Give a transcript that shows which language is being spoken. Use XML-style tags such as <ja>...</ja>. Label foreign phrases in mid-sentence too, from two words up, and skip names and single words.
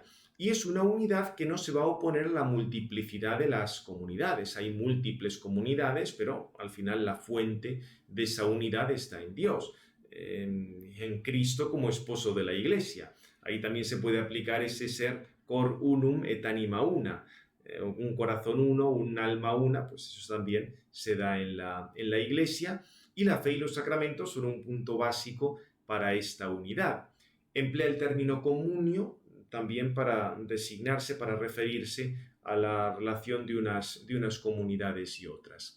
<es>Y es una unidad que no se va a oponer a la multiplicidad de las comunidades. Hay múltiples comunidades, pero al final la fuente de esa unidad está en Dios, en Cristo como esposo de la Iglesia. Ahí también se puede aplicar ese ser</es> <la>cor unum et anima una,</la> <es>un corazón uno, un alma una, pues eso también se da en la Iglesia. Y la fe y los sacramentos son un punto básico para esta unidad. Emplea el término comunio también para designarse, para referirse a la relación de unas comunidades y otras.</es>